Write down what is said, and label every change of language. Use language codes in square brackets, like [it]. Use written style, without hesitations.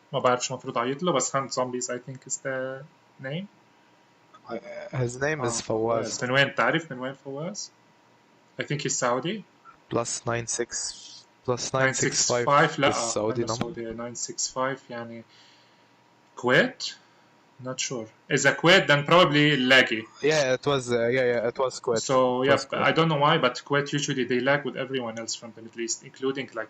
[ar] ما بعرف شو المفروض اعيط له بس Hunt Zombies [en] I think is the name. His name is Fawaz. [ar] من وين تعرف من وين فواز؟ [en] I think he's Saudi. Plus 96 plus 965 965 [ar] لا [en] is Saudi number. Saudi 965 يعني Kuwait. Not sure. Is a Kuwait then probably laggy. Yeah, it was it was Kuwait. So It yeah, was Kuwait. I don't know why, but Kuwait usually they lag with everyone else from the Middle East, including